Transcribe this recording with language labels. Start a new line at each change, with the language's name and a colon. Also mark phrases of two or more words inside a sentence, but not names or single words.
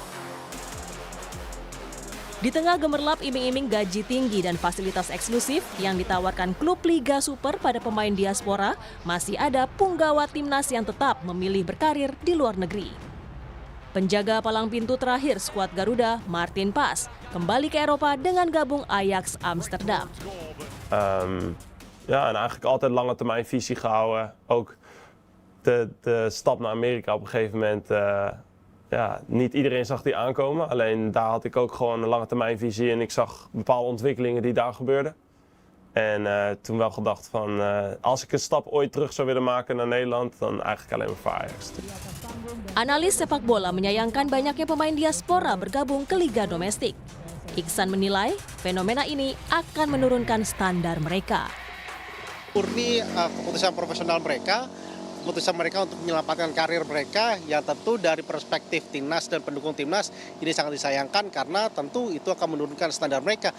Indonesian: Di tengah gemerlap iming-iming gaji tinggi dan fasilitas eksklusif yang ditawarkan klub Liga Super pada pemain diaspora, masih ada punggawa timnas yang tetap memilih berkarir di luar negeri. Penjaga palang pintu terakhir skuad Garuda, Martin Pas, kembali ke Eropa dengan gabung Ajax Amsterdam.
Dutch: Ja, en eigenlijk altijd lange termijn visie gehouden. Ook de stap naar Amerika op een gegeven moment. Ja, niet iedereen zag die aankomen. Alleen daar had ik ook gewoon een lange termijn visie en ik zag bepaalde ontwikkelingen die daar gebeurden. En toen wel gedacht van als ik een stap ooit terug zou willen maken naar Nederland, dan eigenlijk alleen maar voor Ajax.
Indonesian: Analis sepak bola menyayangkan banyaknya pemain diaspora bergabung ke liga domestik. Iksan menilai fenomena ini akan menurunkan standar mereka. Murni keputusan profesional mereka, keputusan mereka untuk menyelamatkan karir mereka yang tentu dari perspektif timnas dan pendukung timnas ini sangat disayangkan karena tentu itu akan menurunkan standar mereka.